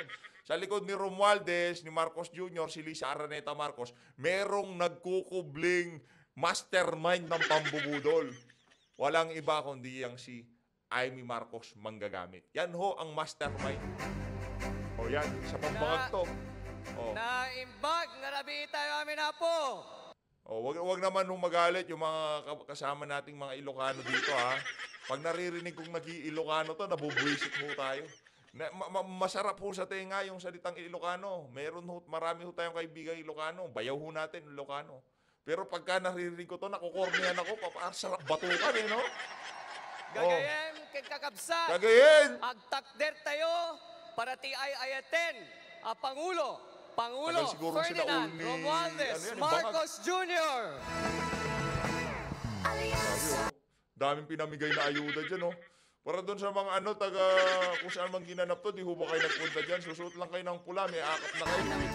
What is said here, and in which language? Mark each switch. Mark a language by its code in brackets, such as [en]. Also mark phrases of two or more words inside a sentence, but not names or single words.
[tl] Sa likod ni Romualdez, ni Marcos Jr., si Lisa Araneta Marcos, merong nagkukubling mastermind ng pambubudol. Walang iba kundi yang si Amy Marcos Manggagamit. Yan ho ang mastermind. O yan, sa pambangag to. O. [ilo] Naimbag, narabi tayo amin na po. [tl] O, wag naman nung magalit yung mga kasama nating mga Ilocano dito, ha. Pag naririnig kong nag-i-Ilocano to, nabubuisit ho tayo. Masarap ho sa tenga yung salitang Ilocano. Marami ho tayong kaibigan Ilocano. Bayaw ho natin Ilocano. Pero pagka naririnig ko to, nakukornihan ako, sarap batukan eh, no? [ilo] Gagayen, kakabsat. Gagayen! Agtakder tayo para ti ay ayaten. [tl] Pangulo Tagal siguro sila Ferdinand uli. Romualdez Ano yan, Marcos Jr. Daming pinamigay na ayuda dyan, no? Para doon sa mga kung saan man ginanap to, di ho ba kayo nagpunta dyan? Susuot lang kayo ng pula, may akap na kayo.